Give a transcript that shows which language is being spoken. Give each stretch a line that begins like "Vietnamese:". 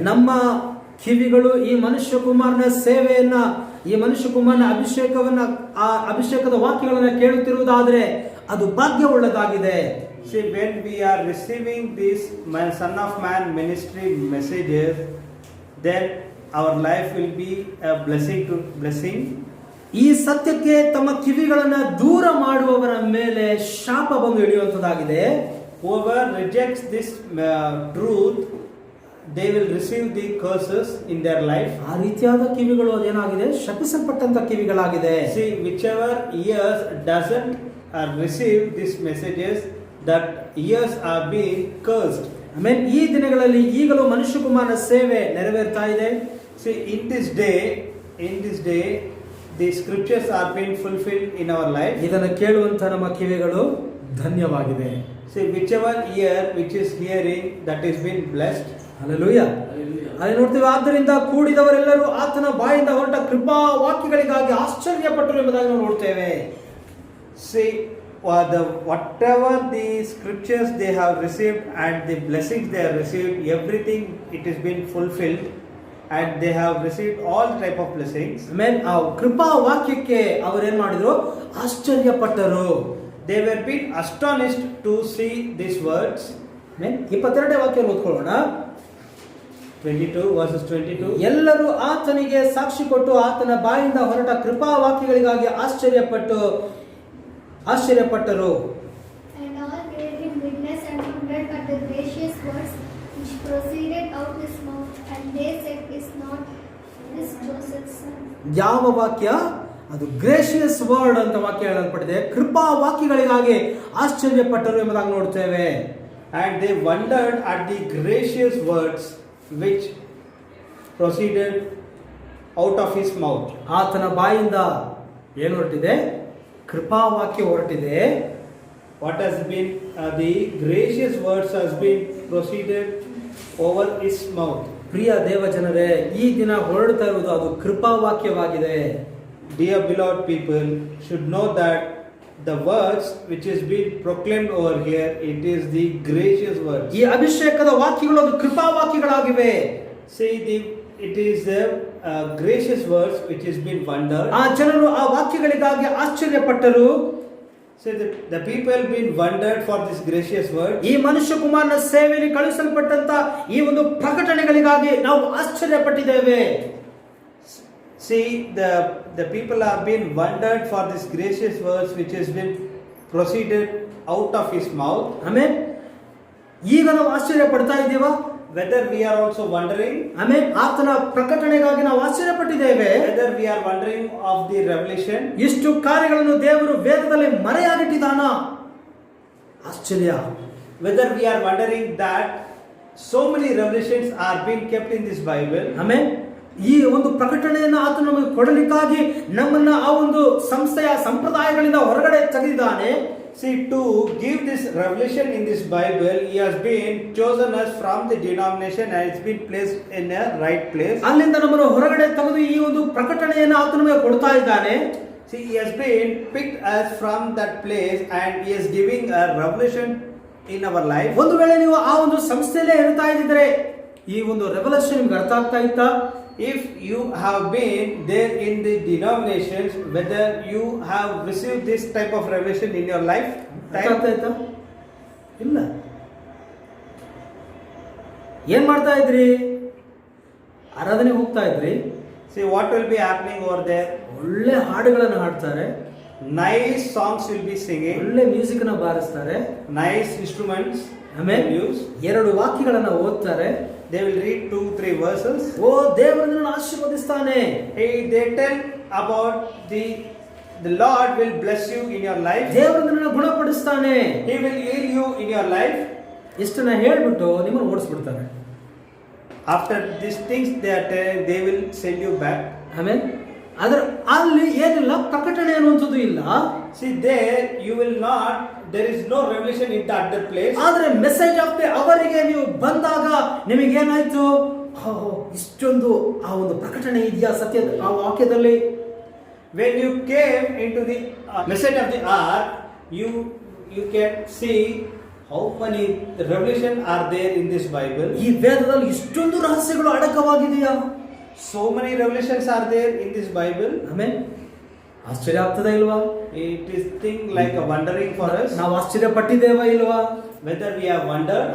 Kannada: ನಮ್ಮ ಕಿವಿಗಳು ಈ ಮನುಷ್ಯ ಕುಮಾರನ ಸೇವೆಯನ್ನ, ಈ ಮನುಷ್ಯ ಕುಮಾರನ ಆ ಅಭಿಷೇಕದ ವಾಕ್ಯಗಳನ್ನ ಕೇಳುತ್ತಿರುವುದಾದ್ರೆ ಅದು ಭಾಗ್ಯವುಳ್ಳದಾಗಿದೆ.
English: See, when we are receiving this Son of Man ministry messages, then our life will be a blessing.
Kannada: ಈ ಸತ್ಯಕ್ಕೆ ತಮ್ಮ ಕಿವಿಗಳನ್ನ ದೂರ ಮಾಡುವವರ ಮೇಲೆ ಶಾಪ ಬಂದು ಇಳಿಯುವಂತದಾಗಿದೆ.
English: Whoever rejects this truth, they will receive the curses in their life.
Kannada: ಆ ರೀತಿಯಾದ ಕಿವಿಗಳು ಅದೇನಾಗಿದೆ, ಶಪಿಸಲ್ಪಟ್ಟಂತ ಕಿವಿಗಳಾಗಿದೆ.
English: See, whichever ears doesn't receive these messages, that ears are being cursed.
Kannada: ಆಮೇಲೆ ಈ ದಿನಗಳಲ್ಲಿ ಈಗಲೂ ಮನುಷ್ಯ ಕುಮಾರನ ಸೇವೆ ನೆರವೇರ್ತಾ ಇದೆ.
English: See, in this day, the scriptures are being fulfilled in our life.
Kannada: ಇದನ್ನು ಕೇಳುವಂತ ನಮ್ಮ ಕಿವಿಗಳು ಧನ್ಯವಾಗಿದೆ.
English: See, whichever ear which is hearing, that is being blessed.
Kannada: Hallelujah. ಅಲ್ಲಿ ನೋಡ್ತೀವಿ, ಆದ್ದರಿಂದ ಕೂಡಿದವರೆಲ್ಲರೂ ಆತನ ಬಾಯಿಂದ ಹೊರಟ ಕೃಪಾ ವಾಕ್ಯಗಳಿಗಾಗಿ ಆಶ್ಚರ್ಯಪಟ್ಟರು ಎಂಬುದಾಗಿ ನಾವು ನೋಡ್ತೇವೆ.
English: See, whatever the scriptures they have received and the blessings they have received, everything it is been fulfilled, and they have received all type of blessings.
Kannada: ಆಮೇಲೆ ಆ ಕೃಪಾ ವಾಕ್ಯಕ್ಕೆ ಅವರೇನ್ ಮಾಡಿದ್ರು, ಆಶ್ಚರ್ಯಪಟ್ಟರು.
English: They were being astonished to see these words.
Kannada: 22ನೇ ವಾಕ್ಯ ಓದ್ಕೊಳ್ಳೋಣ.
English: 22 verses 22.
Kannada: ಎಲ್ಲರೂ ಆತನಿಗೆ ಸಾಕ್ಷಿ ಕೊಟ್ಟು ಆತನ ಬಾಯಿಂದ ಹೊರಟ ಕೃಪಾ ವಾಕ್ಯಗಳಿಗಾಗಿ ಆಶ್ಚರ್ಯಪಟ್ಟರು.
English: And all gave him witness and wondered at the gracious words which proceeded out his mouth, and they said, "Is not this Joseph's son?"
Kannada: ಯಾವ ವಾಕ್ಯ ಅದು?
English: gracious word
Kannada: ಅಂತ ವಾಕ್ಯ ಹೇಳಲ್ಪಟ್ಟಿದೆ. ಕೃಪಾ ವಾಕ್ಯಗಳಿಗಾಗಿ ಆಶ್ಚರ್ಯಪಟ್ಟರು ಎಂಬುದಾಗಿ ನೋಡ್ತೇವೆ.
English: And they wondered at the gracious words which proceeded out of his mouth.
Kannada: ಆತನ ಬಾಯಿಂದ ಏನು ಹೊರಟಿದೆ? ಕೃಪಾ ವಾಕ್ಯ ಹೊರಟಿದೆ.
English: What has been the gracious words has been proceeded over his mouth.
Kannada: ಪ್ರಿಯ ದೇವ ಜನರೇ, ಈ ದಿನ ಹೊರಡ್ತಾ ಇರುವುದು ಅದು ಕೃಪಾ ವಾಕ್ಯವಾಗಿದೆ.
English: Dear beloved people should know that the words which is being proclaimed over here, it is the gracious words.
Kannada: ಈ ಅಭಿಷೇಕದ ವಾಕ್ಯಗಳು ಅದು ಕೃಪಾ ವಾಕ್ಯಗಳಾಗಿವೆ.
English: See, it is the gracious words which is being wondered.
Kannada: ಆ ಜನರು ಆ ವಾಕ್ಯಗಳಿಗಾಗಿ ಆಶ್ಚರ್ಯಪಟ್ಟರು.
English: So the people been wondered for this gracious word.
Kannada: ಈ ಮನುಷ್ಯ ಕುಮಾರನ ಸೇವೆಯಲ್ಲಿ ಕಳುಹಿಸಲ್ಪಟ್ಟಂತ ಈ ಒಂದು ಪ್ರಕಟಣೆಗಳಿಗಾಗಿ ನಾವು ಆಶ್ಚರ್ಯಪಟ್ಟಿದ್ದೇವೆ.
English: See, the people have been wondered for this gracious words which has been proceeded out of his mouth.
Kannada: ಆಮೇಲೆ ಈಗ ನಾವು ಆಶ್ಚರ್ಯ ಪಡ್ತಾ ಇದ್ದೀವಾ?
English: Whether we are also wondering,
Kannada: ಆಮೇಲೆ ಆತನ ಪ್ರಕಟಣೆಗಾಗಿ ನಾವು ಆಶ್ಚರ್ಯಪಟ್ಟಿದ್ದೇವೆ.
English: whether we are wondering of the revelation,
Kannada: ಇಷ್ಟು ಕಾರ್ಯಗಳನ್ನು ದೇವರು ವೇದದಲ್ಲಿ ಮರೆಯಾಗಿಟ್ಟಿದ್ದಾನ? ಆಶ್ಚರ್ಯ.
English: whether we are wondering that so many revelations are being kept in this Bible.
Kannada: ಆಮೇಲೆ ಈ ಒಂದು ಪ್ರಕಟಣೆಯನ್ನು ಆತನು ನಮಗೆ ಕೊಡಲಿಕ್ಕಾಗಿ ನಮ್ಮನ್ನ ಆ ಒಂದು ಸಂಸ್ಥೆಯ ಸಂಪ್ರದಾಯಗಳಿಂದ ಹೊರಗಡೆ ತೆಗೆದಿದ್ದಾನೆ.
English: See, to give this revelation in this Bible, he has been chosen us from the denomination and it's been placed in a right place.
Kannada: ಅಲ್ಲಿಂದ ನಮ್ಮನ್ನು ಹೊರಗಡೆ ತೆಗೆದು ಈ ಒಂದು ಪ್ರಕಟಣೆಯನ್ನು ಆತನು ನಮಗೆ ಕೊಡ್ತಾ ಇದ್ದಾನೆ.
English: See, he has been picked us from that place and he is giving a revelation in our life.
Kannada: ಒಂದು ವೇಳೆ ನೀವು ಆ ಒಂದು ಸಂಸ್ಥೆಯಲ್ಲೇ ಇರ್ತಾ ಇದ್ದಿದ್ರೆ ಈ ಒಂದು ರೆವಲ್ಯೂಷನ್ ನಿಮ್ಗೆ ಅರ್ಥ ಆಗ್ತಾ ಇತ್ತಾ?
English: if you have been there in the denominations, whether you have received this type of revelation in your life
Kannada: ಅರ್ಥ ಆಗ್ತಾ ಇತ್ತಾ? ಇಲ್ಲ. ಏನ್ ಮಾಡ್ತಾ ಇದ್ರಿ? ಆರಾಧನೆ ಹೋಗ್ತಾ ಇದ್ರಿ.
English: see what will be happening over there.
Kannada: ಒಳ್ಳೆ ಹಾಡುಗಳನ್ನು ಹಾಡ್ತಾರೆ,
English: Nice songs will be singing,
Kannada: ಒಳ್ಳೆ ಮ್ಯೂಸಿಕ್ ನ ಬಾರಿಸ್ತಾರೆ,
English: nice instruments
Kannada: ಆಮೇಲೆ
English: they will use.
Kannada: 2 ವಾಕ್ಯಗಳನ್ನ ಓದ್ತಾರೆ.
English: They will read 2-3 verses.
Kannada: ಓ ದೇವರು ನಿನ್ನನ್ನು ಆಶೀರ್ವದಿಸ್ತಾನೆ.
English: Hey, they tell about the Lord will bless you in your life.
Kannada: ದೇವರು ನಿನ್ನನ್ನು ಗುಣಪಡಿಸ್ತಾನೆ.
English: He will heal you in your life.
Kannada: ಇಷ್ಟನ್ನ ಹೇಳ್ಬಿಟ್ಟು ನಿಮ್ಮನ್ನು ಓಡಿಸ್ಬಿಡ್ತಾರೆ.
English: After these things they are telling, they will send you back.
Kannada: ಆಮೇಲೆ ಅದರ ಅಲ್ಲಿ ಏನಿಲ್ಲ, ಪ್ರಕಟಣೆ ಅನ್ನುವಂಥದ್ದು ಇಲ್ಲ.
English: See there you will not, there is no revelation in that place.
Kannada: ಆದ್ರೆ
English: message of the
Kannada: ಅವರಿಗೆ ನೀವು ಬಂದಾಗ ನಿಮಗೇನಾಯ್ತು? ಇಷ್ಟೊಂದು ಆ ಒಂದು ಪ್ರಕಟಣೆ ಇದೆಯಾ ಸತ್ಯ ಆ ವಾಕ್ಯದಲ್ಲಿ?
English: When you came into the message of the hour, you can see how many revelation are there in this Bible.
Kannada: ಈ ವೇದದಲ್ಲಿ ಇಷ್ಟೊಂದು ರಹಸ್ಯಗಳು ಅಡಕವಾಗಿದೆಯಾ?
English: So many revelations are there in this Bible.
Kannada: ಆಮೇಲೆ ಆಶ್ಚರ್ಯ ಆಗ್ತದ ಇಲ್ವಾ?
English: It is thing like a wondering for us.
Kannada: ನಾವು ಆಶ್ಚರ್ಯ ಪಟ್ಟಿದ್ದೇವಾ ಇಲ್ವಾ?
English: Whether we have wondered.